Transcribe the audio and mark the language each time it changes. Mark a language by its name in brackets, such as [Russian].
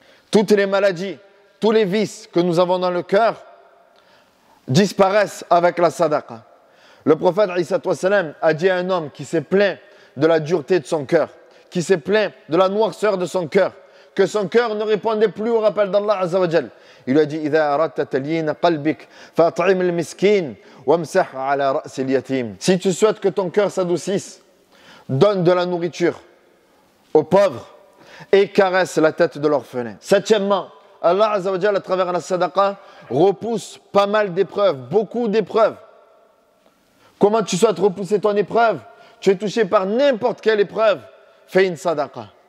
[French] Toutes les maladies, tous les vices que nous avons dans le cœur disparaissent avec la sadaqa. Le prophète Isa a dit à un homme qui s'est plaint de la dureté de son cœur, qui s'est plaint de la noirceur de son cœur, que son cœur ne répondait plus au rappel d'Allah Azza wa Jal. Il lui a dit, [Arabic] إذا أردت تليين قلبك فأطعم المسكين وامسح على رأس اليتيم. [French] Si tu souhaites que ton cœur s'adoucisse, donne de la nourriture aux pauvres et caresse la tête de l'orphelin. Septièmement, Allah Azza wa Jal, à travers la sadaqa, repousse pas mal d'épreuves, beaucoup d'épreuves. Comment tu souhaites repousser ton épreuve? Tu es touché par n'importe quelle épreuve, fais une sadaqa.